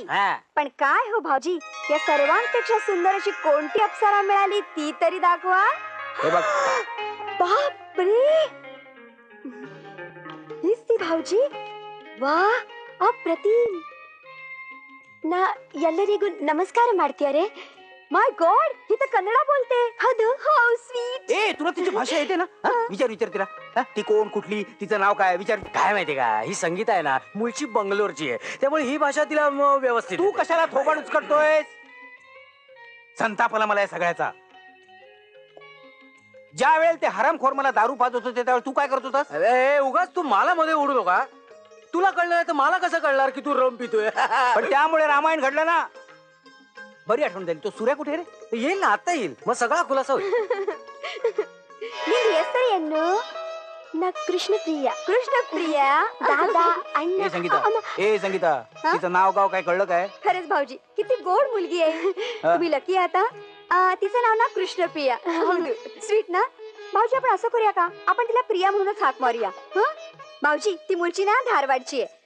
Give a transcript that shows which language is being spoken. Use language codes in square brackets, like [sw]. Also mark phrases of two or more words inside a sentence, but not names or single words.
[mr] पण काय हो भाऊजी, या सर्वांपेक्षा सुंदर अशी कोणती अप्सरा मिळाली ती तरी दाखवा. हे बघ, बापरे, हीच ती भाऊजी? वा, अप्रतिम. ना [kn] ಎಲ್ಲರಿಗೂ ನಮಸ್ಕಾರ ಮಾಡ್ತೀಯಾರೆ. [en] my God, [mr] ही तर कन्नडा बोलते. हदू, [en] how sweet. [mr] ए तुला तिची भाषा येते ना? विचार विचार तिला. ती कोण, कुठली, तिचं नाव काय, विचार. काय माहितीये का, ही संगीता आहे ना मूळची बंगलोरची आहे, त्यामुळे ही भाषा तिला व्यवस्थित. तू कशाला थोबाड उचकटतोय? संताप आला मला या सगळ्याचा. ज्या वेळेला ते हरामखोर मला दारू पाजत होते त्यावेळेला तू काय करत होतास? अरे उगाच तू मला मध्ये ओढू नका. तुला कळलं तर मला कसं कळणार की तू रम पितोय? पण त्यामुळे रामायण घडलं ना. बरी आठवण झाली. तो सूर्या कुठे रे? येईल ना, आता येईल, मग सगळा खुलासा होईल. [kn] ನಿನ್ನ ಹೆಸರೇನು? ನಾ ಕೃಷ್ಣಪ್ರಿಯ. [mr] ಕೃಷ್ಣಪ್ರಿಯ दादा अण्णा. ए संगीता, तिचं नाव गाव काय कळलं काय? खरंच भाऊजी, किती गोड मुलगी आहे. तुम्ही लकी आता. तिचं नाव ना कृष्णप्रिया. स्वीट ना भाऊजी. आपण असं करूया का, आपण तिला प्रिया म्हणूनच हाक मारूया. भाऊजी, ती मुळची ना धारवाडची आहे.